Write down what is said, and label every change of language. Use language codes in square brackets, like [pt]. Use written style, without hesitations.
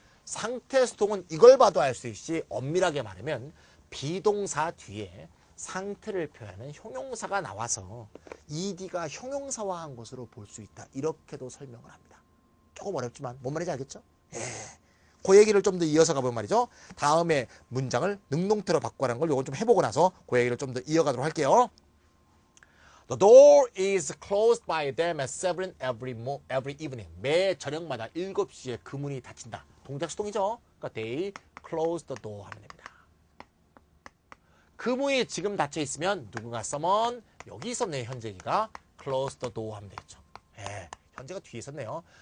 [ko] 상태 수동은 이걸 봐도 알 수 있지. 엄밀하게 말하면 비동사 뒤에 상태를 표현하는 형용사가 나와서 ED가 형용사화한 것으로 볼 수 있다. 이렇게도 설명을 합니다. 조금 어렵지만 뭔 말인지 알겠죠? 그 얘기를 좀 더 이어서 가보면 말이죠. 다음에 문장을 능동태로 바꾸라는 걸 요건 좀 해보고 나서 그 얘기를 좀 더 이어가도록 할게요. [en] The door is closed by them at 7 every evening. [ko] 매 저녁마다 7시에 그 문이 닫힌다. 동작 수동이죠. 그러니까 [en] they close the door [ko] 하면 됩니다. 그 문이 지금 닫혀 있으면 누군가 someone 여기 있었네요. 현재기가 close the door 하면 되겠죠. 예, 현재가 뒤에 있었네요.